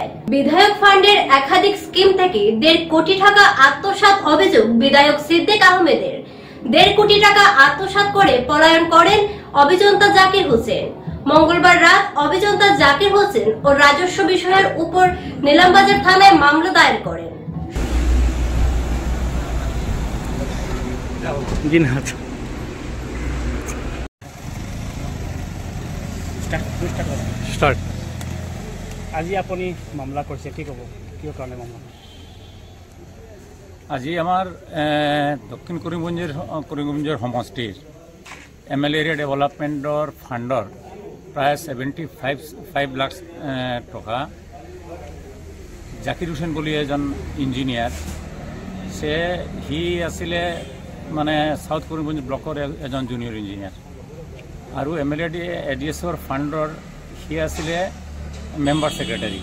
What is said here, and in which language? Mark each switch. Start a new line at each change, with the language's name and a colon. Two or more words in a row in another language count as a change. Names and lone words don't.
Bangla: বিধায়ক ফান্ডের একাধিক স্কিম থেকে 1.5 কোটি টাকা আত্মসাৎ অভিযোগ বিধায়ক সিদ্দিক আহমেদের। 1.5 কোটি টাকা আত্মসাৎ করে পলায়ন করেন অভিযন্তা জাকির হোসেন। মঙ্গলবার রাত অভিযন্তা জাকির হোসেন ও রাজস্ব বিষয়ের উপর নিলামবাজার থানায় মামলা দায়ের করেন।
Assamese: আজি আপুনি মামলা কৰিছে, কি ক'ব, কিয় কাৰণে মামলা? আজি আমাৰ দক্ষিণ কৰিমগঞ্জৰ সমষ্টিৰ
English: ML area development fund
Assamese: প্ৰায় 75 লাখ টকা জাকিৰ হোসেন বুলি এজন ইঞ্জিনিয়াৰ, সি আছিলে মানে সাউথ কৰিমগঞ্জ ব্লকৰ এজন
English: junior engineer,
Assamese: আৰু MLADSৰ ফাণ্ডৰ সি আছিলে
English: member secretary.